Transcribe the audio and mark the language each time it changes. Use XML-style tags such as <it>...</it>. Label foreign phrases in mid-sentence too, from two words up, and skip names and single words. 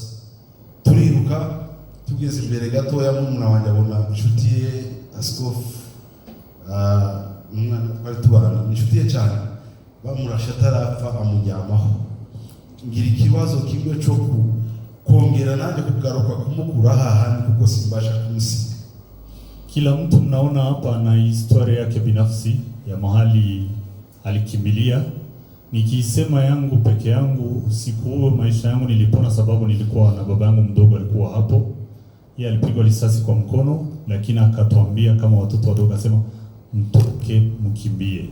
<rw>Turiruka tugeze imbere gatoya mumuna wanjye abona inshuti ye Askofu umwana twari tubana inshuti ye cyane bamurasha atarapfa amujyamaho. Ngira ikibazo kimwe cyo kongera nanjye kugaruka kumukura hahandi kuko simbasha kumusiga.</rw> <sw>Kila mtu mnaona hapa na historia yake binafsi ya mahali alikimbilia. Nikisema yangu peke yangu, siku huo maisha yangu nilipona sababu nilikuwa na baba yangu mdogo alikuwa hapo. Yeye alipigwa risasi kwa mkono, lakini akatuambia kama watoto wadogo, akasema mtoke mkimbie.</sw>